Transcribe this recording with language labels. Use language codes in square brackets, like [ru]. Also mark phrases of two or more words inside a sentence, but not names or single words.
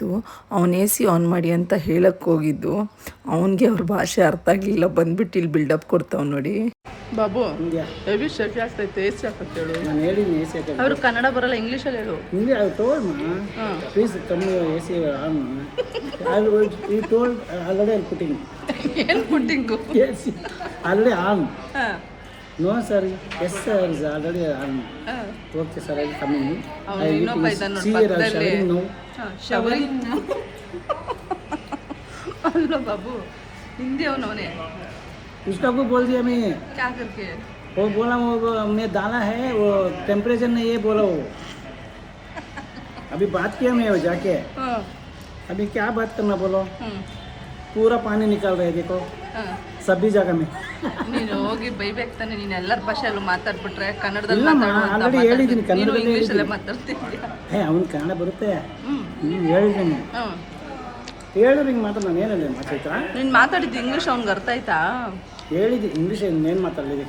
[kn] ಅವನು AC ಆನ್ ಮಾಡಿ ಅಂತ ಹೇಳಕ್ಕೆ ಹೋಗಿದ್ದು, ಅವನಿಗೆ ಅವ್ರ ಭಾಷೆ ಅರ್ಥ ಆಗಲಿಲ್ಲ. ಬಂದ್ಬಿಟ್ಟು ಇಲ್ಲಿ ಬಿಲ್ಡಪ್ ಕೊಡ್ತಾವ್ ನೋಡಿ. ಬಾಬು ಹೆವಿ ಶೆಕೆ ಆಗ್ತೈತೆ, AC ಹಾಕಕ್ಕೆ ಹೇಳು. ನಾನು ಹೇಳಿನಿ AC ಹಾಕಕ್ಕೆ. ಅವ್ರು ಕನ್ನಡ ಬರಲ್ಲ, ಇಂಗ್ಲೀಷಲ್ಲಿ ಹೇಳು. ಹಿಂಗೆ ಅದು [en] told please [kn] ಕಮ್ಮಿ AC ಆನ್. [en] You told already I'm putting. [kn] ಏನು ಪುಟ್ಟಿಂಗು? [en] AC already on. No sir, yes sir is already on. Okay sir, I will come in. [kn] ಅವನು ಇನ್ನೊಬ್ಬ ಇದ್ದಾನೆ ನೋಡಿ ಪಕ್ಕದಲ್ಲಿ. ಶವರಿಂಗ್ ಅಲ್ಲ ಬಾಬು, ಹಿಂದಿ ಅವನೇ. [hi] उसका को बोल दिया मैं. क्या करके? वो बोला वो मैं दाना है, वो टेम्परेचर नहीं ये बोला वो. अभी बात किया मैं वो जाके. अभी क्या बात करना बोलो. पूरा पानी निकल रहा है देखो सभी जगह में. [kn] ನೀನು ಹೋಗಿ ಬೈಬೇಕು ತಾನೆ, ನೀನು ಎಲ್ಲರ ಭಾಷೆಯಲ್ಲೂ ಮಾತಾಡ್ಬಿಟ್ರೆ ಕನ್ನಡದಲ್ಲಿ ಆಲ್ರೆಡಿ ಹೇಳಿದ್ದೀನಿ ಕನ್ನಡದಲ್ಲಿ. ಇಂಗ್ಲೀಷಲ್ಲೇ ಮಾತಾಡ್ತಿದ್ಯಾ? ಅವ್ನು ಕನ್ನಡ ಬರುತ್ತೆ. ಹೇಳಿದ್ದೀನಿ ಹೇಳಿದ್ರೆ ಹಿಂಗೆ ಮಾತಾಡ. ನಾನು ಏನಲ್ಲ ಮಾತಾಯ್ತಾ? ನೀನು ಮಾತಾಡಿದ್ದು ಇಂಗ್ಲೀಷ್ ಅವ್ನಿಗೆ ಅರ್ಥ ಆಯ್ತಾ? ಹೇಳಿದ್ದು ಇಂಗ್ಲೀಷ್ ಏನು ಮಾತಾಡಲಿಕ್ಕೆ.